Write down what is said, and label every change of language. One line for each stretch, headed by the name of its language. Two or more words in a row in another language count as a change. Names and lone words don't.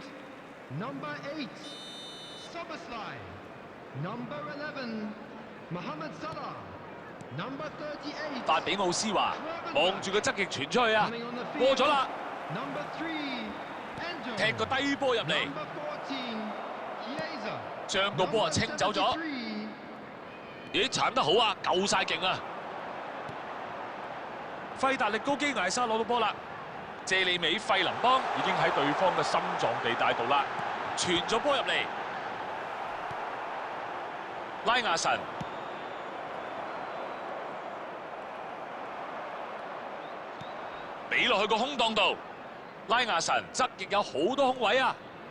English: Number 8, Soboslai. Number 11, Mohamed Salah. Number 38.
Cantonese: 發比奧斯華望住個側翼傳出去啊，
English: Coming on the
Cantonese: 過
English: field.
Cantonese: 咗啦，
English: Number 3. Endo.
Cantonese: 踢個低波入嚟，
English: Number 14. Chiesa.
Cantonese: 將個波啊清走咗。 73. 咦，鏟得好啊，夠晒勁啊！費達力高基艾沙攞到波啦，謝利美費林邦已經喺對方嘅心臟地帶度啦，傳咗波入嚟，拉亞神俾落去個空檔度，拉亞神側翼有好多空位啊！